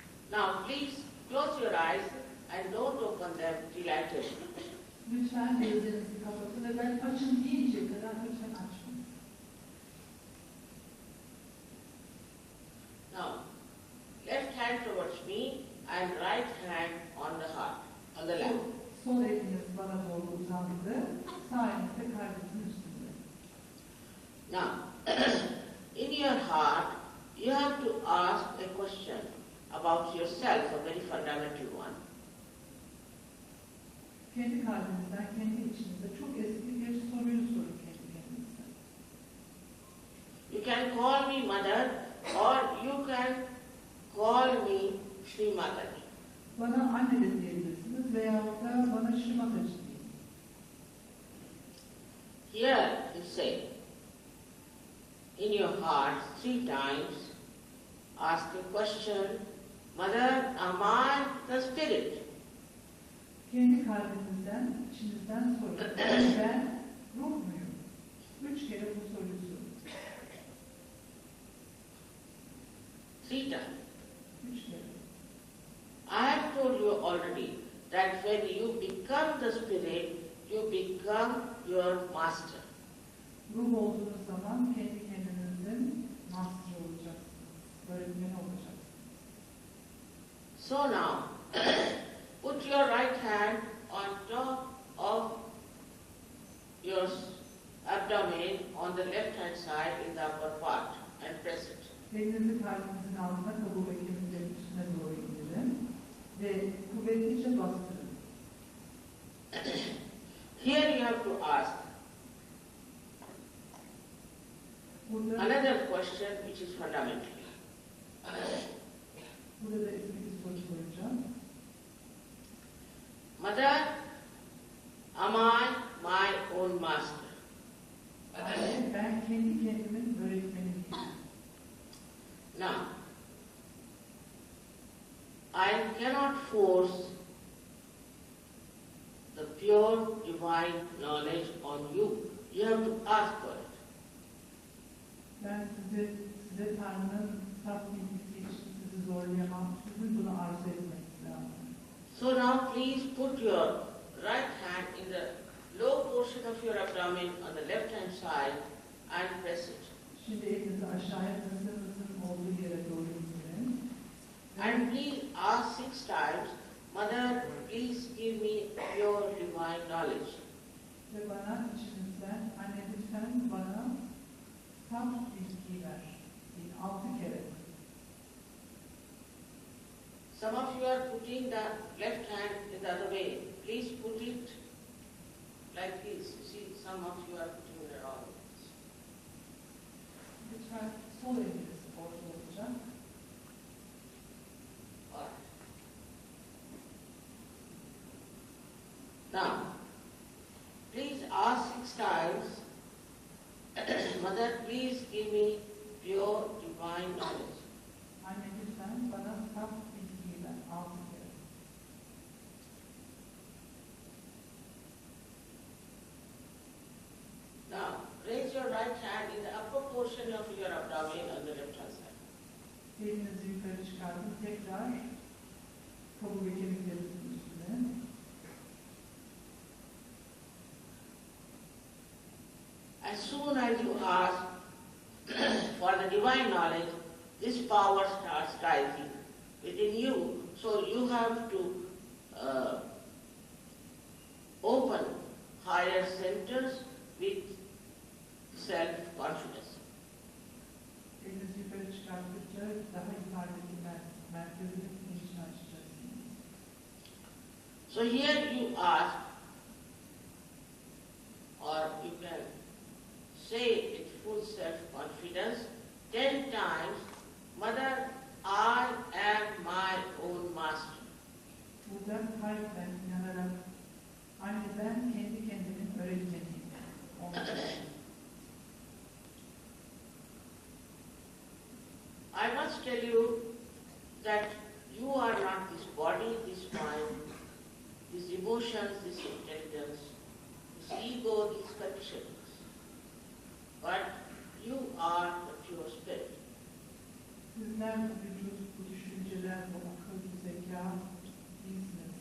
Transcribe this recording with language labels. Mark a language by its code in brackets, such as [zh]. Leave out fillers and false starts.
[en] Now, please close your eyes and don't open them till I tell you. [tr] Lütfen gözlerinizi kapatın ve ben açın deyinceye kadar lütfen açmayın. [en] Now, left hand towards me and right hand on the heart, on the lap. [tr] Sol eliniz bana doğru uzandı, sağ eliniz de kalbinizin üstünde. [en] Now, in your heart, you have to ask a question about yourself, a very fundamental one. [tr] Kendi kalbinizden, kendi içinizde çok eski bir soruyu sorun kendi kendinize. [en] You can call me mother or you can call me Srimati. [tr] Bana anne de diyebilirsiniz veyahut da bana Şimatacı deyin. [en] Here you say, in your heart 3 times, ask a question, Mother, am I the spirit? [tr] Kendi kalbinizden, içinizden sorun. Ben ruh muyum? 3 kere bu soruyu sorun. [en] 3 times. [tr] 3 kere. [en] I have told you already that when you become the spirit, you become your master. [tr] Ruh olduğunuz zaman kendi kendinizin master olacaksınız. Öğretmeni olacaksınız. [en] So now, put your right hand on top of your abdomen on the left hand side in the upper part and press it. [tr] Elinizi kalbinizin altına, kaburga kemiklerinin üstüne doğru indirin ve kuvvetlice bastırın. [en] Here you have to ask [tr] Burada, [en] another question which is fundamental. [tr] burada da eski bir soru soracağım. [en] Mother, am I my own master? [tr] Ben kendi kendimin öğretmeniyim. [en] Now, I cannot force the pure divine knowledge on you. You have to ask for it. [tr] Ben size Tanrı'nın saf bilgisi için sizi zorlayamam. Sizin bunu arzu etmeniz lazım. [en] So now please put your right hand in the low portion of your abdomen on the left hand side and press it. [tr] Şimdi elinizi aşağıya kasınızın olduğu yere doğru indirin. [en] And please ask 6 times, Mother, please give me pure divine knowledge. [tr] Ve bana içinizden, anne lütfen bana saf bilgi ver. 6 kere. [en] Some of you are putting the left hand in the other way. Please put it like this. You see, some of you are putting it wrong. [tr] Lütfen sol eliniz orta olacak. [en] Alright. Now, please ask 6 times, Mother, please give me pure divine knowledge. [tr] Anne lütfen bana saf bilgiyi ver. 6 kere. [en] Now, raise your right hand in the upper portion of your abdomen on the left hand side. [tr] Elinizi yukarı çıkartın. Tekrar kaburga kemiklerinizin üstüne. [en] As soon as you ask for the divine knowledge, this power starts rising within you. So you have to open higher centers with self-confidence. [tr] Elinizi yukarı çıkarttıkça daha yukarıdaki merkezin içini açacaksınız. [en] So here you ask, or you can say with full self-confidence 10 times, Mother, I am my own master. [tr] Burada kalben inanarak anne ben kendi kendimin öğretmeniyim. [en] I must tell you that you are not this body, this mind, these emotions, this intelligence, this ego, these conditions. But you are the pure spirit. [tr] Sizler bu vücut, bu düşünceler, bu akıl, bu zeka değilsiniz.